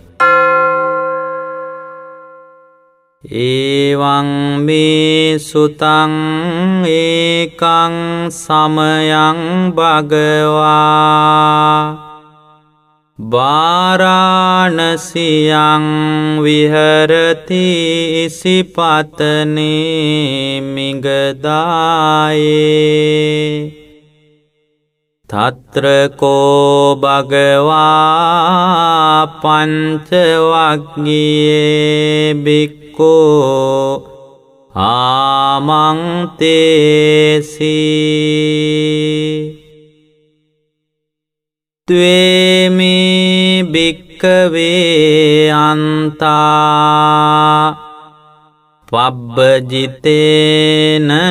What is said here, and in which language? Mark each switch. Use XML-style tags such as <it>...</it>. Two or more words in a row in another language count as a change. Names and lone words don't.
<pi>ඒවං මේ සුතං ඒකං සමයං භගවා වාරාණසියං විහරති ඉසිපතනේ මිගදායේ තත්‍රකෝ භගවා පංචවග්ගියේ බික්ඛෝ ආමන්තේසී ත්වේමේ භික්ඛවේ අන්තා පබ්බජිතේන</pi>